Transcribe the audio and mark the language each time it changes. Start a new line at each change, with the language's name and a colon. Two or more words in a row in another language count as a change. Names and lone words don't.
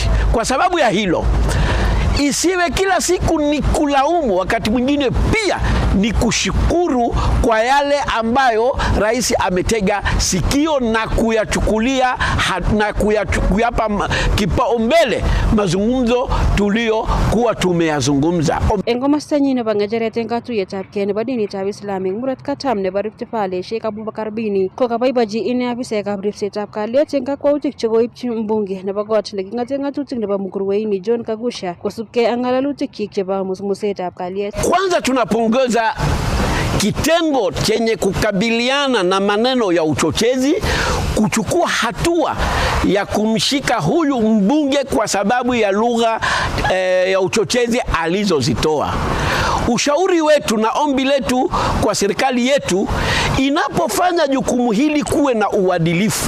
Swahili: Kwa sababu ya hilo isiwe kila siku ni kulaumu, wakati mwingine pia ni kushukuru kwa yale ambayo rais ametega sikio na kuyachukulia na kuyapa kipaumbele mazungumzo tuliokuwa tumeyazungumza.
Kalenjin: Engomastanyi nebo ng'echeret eng katuiyetab kee nebo dinitab Islamic Murot Katam nebo Rift Valley Sheikh Abubakar Bini ko kaboibochi ine afisekab ripsetab kalyet eng kakwautik chekoipchi mbunge nebo kot neking'ate ng'atutik nebo Mkuruweini John Kagusha kosubkei ak ng'alalutik chebo musmusetab kalyet.
Swahili: Kwanza tunapongeza kitengo chenye kukabiliana na maneno ya uchochezi kuchukua hatua ya kumshika huyu mbunge kwa sababu ya lugha ya uchochezi alizozitoa. Ushauri wetu na ombi letu kwa serikali yetu, inapofanya jukumu hili kuwe na uadilifu.